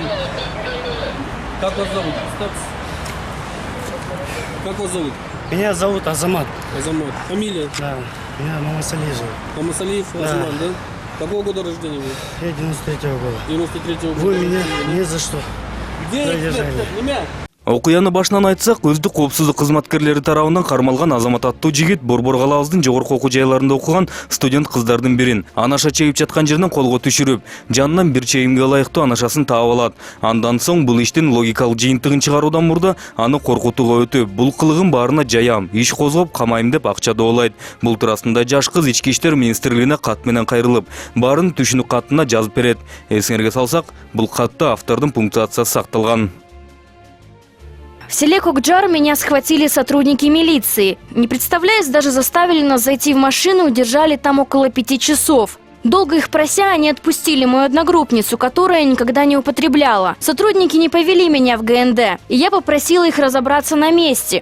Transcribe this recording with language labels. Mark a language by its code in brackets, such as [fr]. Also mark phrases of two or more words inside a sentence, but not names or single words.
[ru] Как вас зовут? Как вас зовут? Меня зовут Азамат. Азамат. Фамилия? Да, меня Мамасалиев зовут. Мамасалиев Азамат, да? Какого года рождения вы? Я 93-го года. 93-го года. Вы меня ни за что. Где задержали? Имя? [ky] Окуяны башынан айтсак, өздүк коопсуздук кызматкерлери тарабынан кармалган Азамат аттуу жигит Борбор калаабыздын жогорку окуу жайларында окуган студент кыздардын бирин анаша чегип жаткан жеринен колго түшүрүп, жанынан бир чейимге ылайыктуу анашасын таап алат. Андан соң бул иштин логикалык жыйынтыгын чыгаруудан мурда аны коркутууга өтүп, бул кылыгын баарына жаям, иш козгоп камайм деп акча доолайт. Бул туурасында жаш кыз Ички иштер министрлигине кат менен кайрылып, баарын түшүнүк катына жазып берет. Эсиңерге салсак, бул катта автордун пунктуациясы сакталган. [ru] В селе Кокджар меня схватили сотрудники милиции. Не представляясь, даже заставили нас зайти в машину и удержали там около 5 часов. Долго их прося, они отпустили мою одногруппницу, которая никогда не употребляла. Сотрудники не повели меня в ГНД, и я попросила их разобраться на месте.